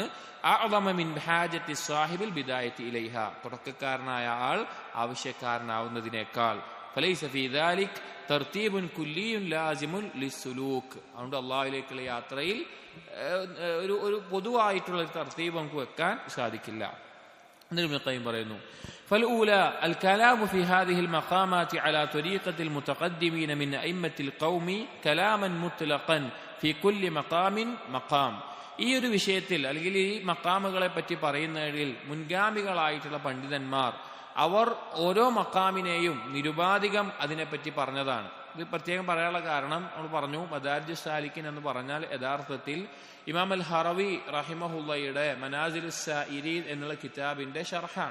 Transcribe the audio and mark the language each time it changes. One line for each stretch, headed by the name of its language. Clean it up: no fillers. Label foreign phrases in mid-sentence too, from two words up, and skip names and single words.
Arabic: أعظم من حاجة صاحب البداية إليها,
Malayalam: തുടക്കക്കാരനായ ആൾ ആവശ്യക്കാരനാവുന്നതിനേക്കാൾ.
Arabic: فليس في ذلك ترتيب كلي لازم للسلوك.
Malayalam: അതുകൊണ്ട് അല്ലാഹുവിലേക്കുള്ള യാത്രയിൽ ഒരു പൊതുവായിട്ടുള്ള ഒരു തർതീബ് നമുക്ക് വെക്കാൻ സാധിക്കില്ല. ഇബ്നുൽ ഖയ്യിം പറയുന്നു,
Arabic: فالأولى الكلام في هذه المقامات على طريقة المتقدمين من أئمة القوم كلاما مطلقا في كل مقام مقام.
Malayalam: ഈ ഒരു വിഷയത്തിൽ അല്ലെങ്കിൽ ഈ മഖാമുകളെ പറ്റി പറയുന്നതിൽ മുൻഗാമികളായിട്ടുള്ള പണ്ഡിതന്മാർ അവർ ഓരോ മഖാമിനെയും നിരുപാധികം അതിനെപ്പറ്റി പറഞ്ഞതാണ്. ഇത് പ്രത്യേകം പറയാനുള്ള കാരണം നമ്മൾ പറഞ്ഞു, മദാരിജ് സാലിക്കിൻ എന്ന് പറഞ്ഞാൽ യഥാർത്ഥത്തിൽ ഇമാം അൽ ഹറവി റഹിമഹുള്ളയുടെ മനാസിലുസ് സായിരീൻ എന്നുള്ള കിതാബിന്റെ ഷർഹാണ്.